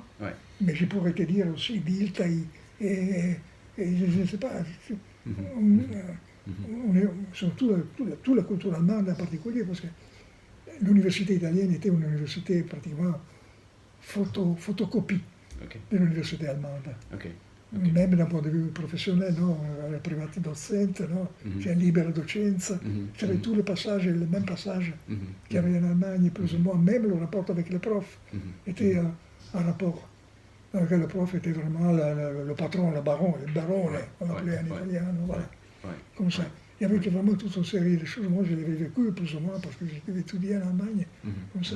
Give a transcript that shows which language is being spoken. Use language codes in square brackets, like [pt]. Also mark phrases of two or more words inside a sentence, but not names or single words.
[fr] Mais je pourrais te dire aussi Dilthey et je ne sais pas. Surtout toute la culture allemande en particulier, parce que l'université italienne était une université pratiquement photocopie de l'université allemande. Même d'un point de vue professionnel, no? [it] La privata docente, no? C'è libera docenza, [fr] c'avait tous les passages, les mêmes passages qu'il y avait en Allemagne, plus ou moins, même le rapport avec les profs était un rapport dans lequel le prof était vraiment le patron, le barone, on l'appelait en italien, voilà. Comme ça. Il y avait vraiment toute une série de choses. Moi, je l'avais vécu plus ou moins parce que j'étais étudié en Allemagne, comme ça.